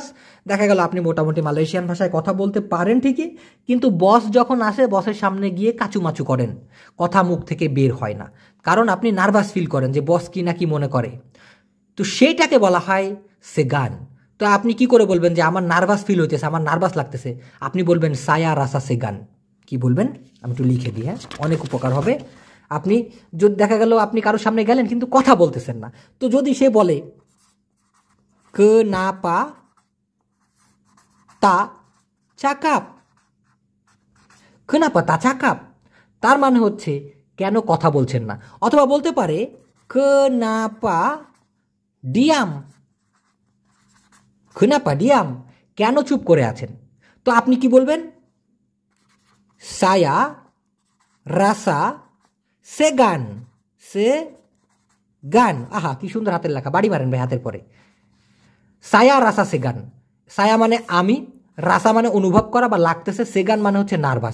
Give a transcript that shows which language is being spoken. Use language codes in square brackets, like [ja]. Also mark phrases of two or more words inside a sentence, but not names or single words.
[bn] দেখা গেল আপনি মোটামুটি মালয়েশিয়ান ভাষায় কথা বলতে পারেন ঠিকই, কিন্তু বস যখন আসে, বসের সামনে গিয়ে কাচুমাচু করেন, কথা মুখ থেকে বের হয় না, কারণ আপনি [en] nervous feel [bn] করেন যে বস কি না কি মনে করে, তো সেইটাকে বলা হয় সেগান। তো আপনি কি করে বলবেন যে আমার [en] nervous feel [bn] হইতেছে, আমার নার্ভাস লাগতেছে? আপনি বলবেন [ms] saya rasa segan. [bn] কি বলবেন? আমি একটু লিখে দিই, হ্যাঁ, অনেক উপকার হবে। আপনি যদি দেখা গেল আপনি কারোর সামনে গেলেন কিন্তু কথা বলতেছেন না, তো যদি সে বলে [ms] kenapa tak cakap, kenapa tak cakap, [bn] তার মানে হচ্ছে কেন কথা বলছেন না। অথবা বলতে পারে [ms] kenapa diam, kenapa diam, [bn] কেন চুপ করে আছেন। তো আপনি কি বলবেন? [ms] saya rasa segan, [bn] সে গান। আহা কি সুন্দর হাতের লেখা, বাড়ি মারেন ভাই হাতের পরে। [ms] saya rasa segan, [bn] সায়া মানে আমি, রাসা মানে অনুভব করা বা লাগতেছে, সেগান মানে হচ্ছে নার্ভাস।